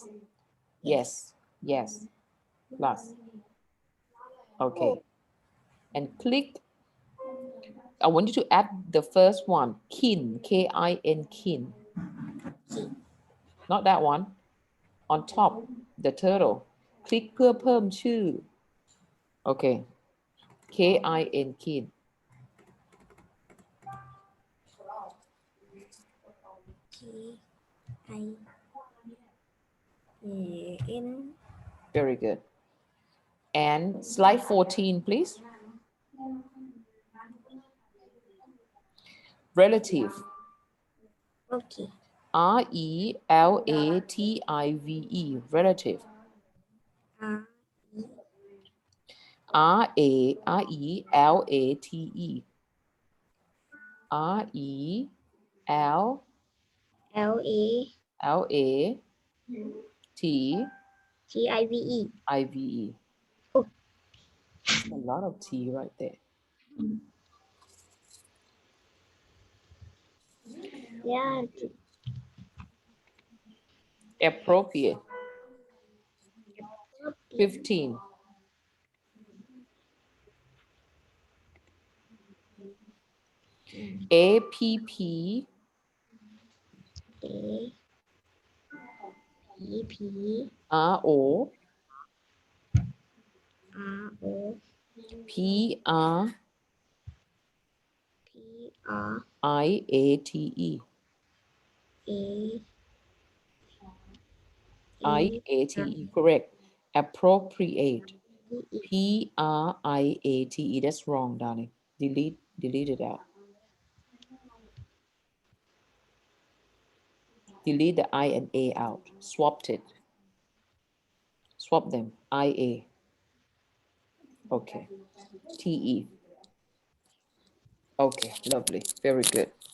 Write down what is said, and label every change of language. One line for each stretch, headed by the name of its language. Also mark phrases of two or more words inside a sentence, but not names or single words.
English: Yes, yes, plus. Okay. And click. I want you to add the first one, kin, K-I-N, kin. Not that one. On top. the turtle
Thai: คลิกเพื่อเพิ่มชื่อ โอเค
English: K-I-N kin K-I-N. very good and slide 14 please relative Okay. R-E-L-A-T-I-V-E relative R R-A-R-E-L-A-T-E R-E-L L A L-A-T T I V E. I-V-E Oh. a lot of T right there Yeah. appropriate 15 A-P-P A P P R-O R O P-R P R I-A-T-E A I-A-T-E correct appropriate E E. P-R-I-A-T-E that's wrong darling delete it out delete the I and A out swap them I-A okay T-E okay lovely very good